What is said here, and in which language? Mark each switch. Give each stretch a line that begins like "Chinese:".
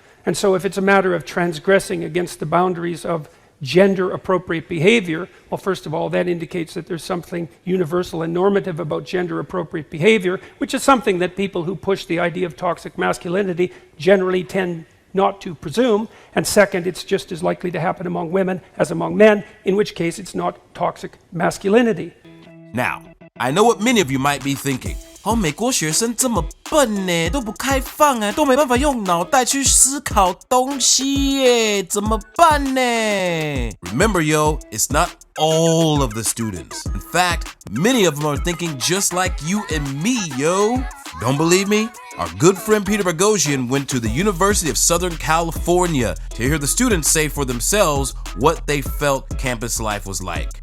English: And so if it's a matter of transgressing against the boundaries of gender-appropriate behavior, well, first of all, that indicates that there's something universal and normative about gender-appropriate behavior, which is something that people who push the idea of toxic masculinity generally tend not to presume. And second, it's just as likely to happen among women as among men, in which case it's not toxic masculinity. Now, I know what many of you might be thinking.
Chinese: 美国学生这么笨呢，都不开放都没办法用脑袋去思考东西耶，怎么办呢？
English: Remember, yo, it's not all of the students. In fact, many of them are thinking just like you and me, yo. Don't believe me? Our good friend Peter Boghossian went to the University of Southern California to hear the students say for themselves what they felt campus life was like.